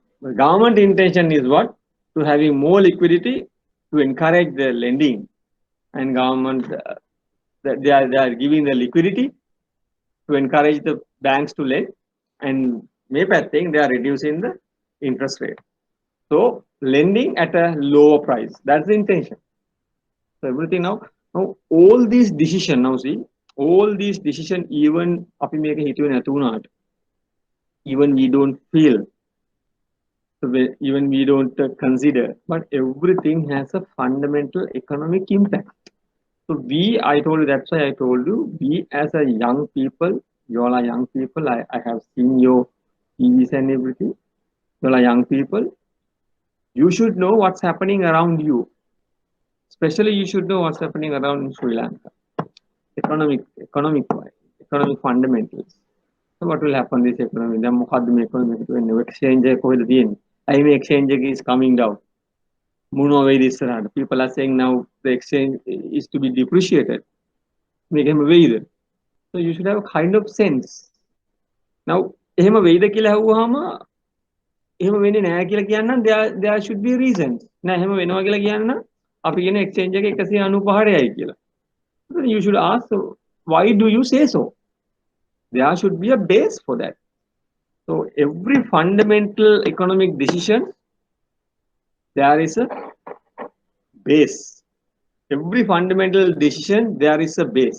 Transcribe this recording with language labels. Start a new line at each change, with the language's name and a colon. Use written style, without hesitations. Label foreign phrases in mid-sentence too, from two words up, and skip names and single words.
English: The government intention is what? To having more liquidity to encourage the lending, and government they are giving the liquidity to encourage the banks to lend, and maybe I think they are reducing the interest rate. So lending at a lower price. That's the intention. So everything now all these decision now see all these decision even
Sinhala: අපි මේක හිතුවේ නැති වුණාට
English: even we don't feel so even we don't consider but everything has a fundamental economic impact. So I told you, that's why I told you, we as a young people, you all are young people. I have seen your TVs and everything. You all are young people. You should know what's happening around you. Especially you should know what's happening around Sri Lanka. Economic fundamentals. So what will happen this economy? The මොකද්ද economy when exchange
Sinhala: කොහෙද තියෙන්නේ?
English: I mean exchange is coming down.
Sinhala: මොනවා වෙයිද ඉස්සරහට?
English: People are saying now the exchange is to be depreciated.
Sinhala: මේකම වෙයිද?
English: So you should have a kind of sense.
Sinhala: Now එහෙම වෙයිද කියලා අහුවාම එහෙම වෙන්නේ නැහැ කියලා කියන්න
English: there should be reasons.
Sinhala: නෑ එහෙම වෙනවා කියලා කියන්න අපි කියන exchange එක 195යි කියලා.
English: You should ask, so why do you say so? There should be a base for that. So every fundamental economic decision, there is a base. Every fundamental decision, there is a base.